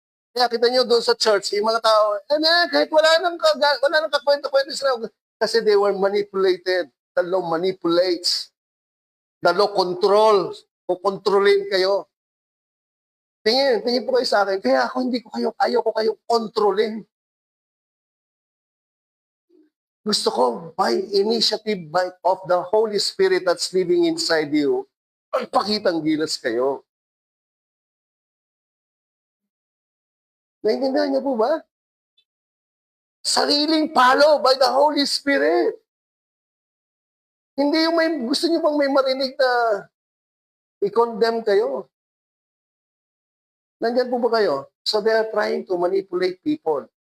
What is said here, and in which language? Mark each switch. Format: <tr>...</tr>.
<tl>Kaya kita nyo doon sa church, yung mga tao, kahit wala nang kakwento-kwento sila, kasi</tl> <en>they were manipulated. The law manipulates. The law controls.</en> <tl>Kukontrolin kayo. Tingin po kayo sa akin, kaya ayaw ko kayong kontrolin. Gusto ko,</tl> <en>by initiative of the Holy Spirit that's living inside you,</en> <tl>magpakitang gilas kayo. Naintindihan niyo po ba? Sariling palo</tl> <en>by the Holy Spirit.</en> <tl>Hindi yung gusto niyo bang may marinig na i-condemn kayo. Nandyan po ba kayo?</tl> <en>So they are trying to manipulate people.</en>